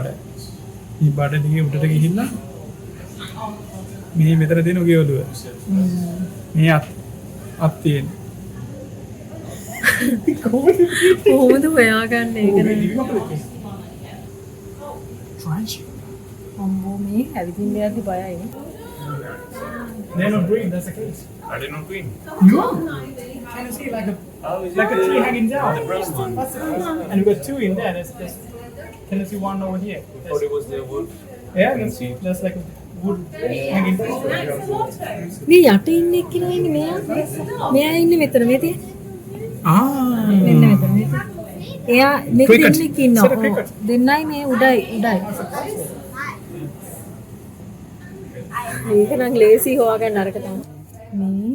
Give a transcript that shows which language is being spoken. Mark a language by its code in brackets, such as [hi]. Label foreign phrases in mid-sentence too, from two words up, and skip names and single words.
[si] මේ බඩ දිගේ උඩට ගිහිල්ලා මේ මෙතන තියෙන ඔගේ ඔළුව. මේ අත් තියෙන්නේ. කොහොමද හොයාගන්නේ ඒක නේද? අම්මෝ මේ ඇවිදින්න යද්දි බයයිනේ. [en] They're not green, that's the case. Are they not green? No! Can you see like a tree hanging down? The brown one. That's the case. And we've got two in there. Can you see one over here? Thought it was their wood. Yeah, you can see. There's like a wood hanging down. [si] මේ යට ඉන්නේ එක්කිනා ඉන්නේ මෙයා. මෙයා ඉන්නේ මෙතන මේ තියෙන්නේ. මෙන්න මෙතන මේ. එයා මේ [en] Cricket. [si] දෙන්නෙක් ඉන්නවා. [en] Set a cricket. [si] දෙන්නයි මේ උඩයි. මේක නම් ලේසි හොයාගන්න අරක තමයි. මේ